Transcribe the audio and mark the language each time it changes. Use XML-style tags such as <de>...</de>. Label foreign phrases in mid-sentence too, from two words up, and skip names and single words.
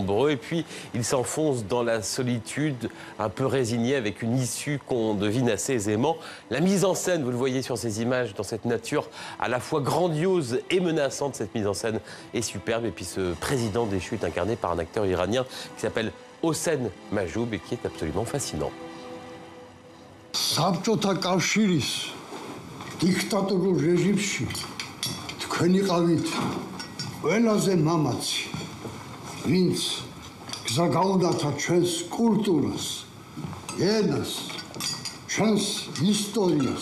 <fr>Et puis, il s'enfonce dans la solitude, un peu résigné, avec une issue qu'on devine assez aisément. La mise en scène, vous le voyez sur ces images, dans cette nature à la fois grandiose et menaçante, cette mise en scène est superbe. Et puis, ce président déchu est incarné par un acteur iranien qui s'appelle Hossein Majoub et qui est absolument fascinant.</fr> <ka>დიქტატორულ რეჟიმში თქვენ იყავით ყველაზე მამაცი, ვინც გზა გაუნათა ჩვენს კულტურას, ენას, ჩვენს ისტორიას.</ka>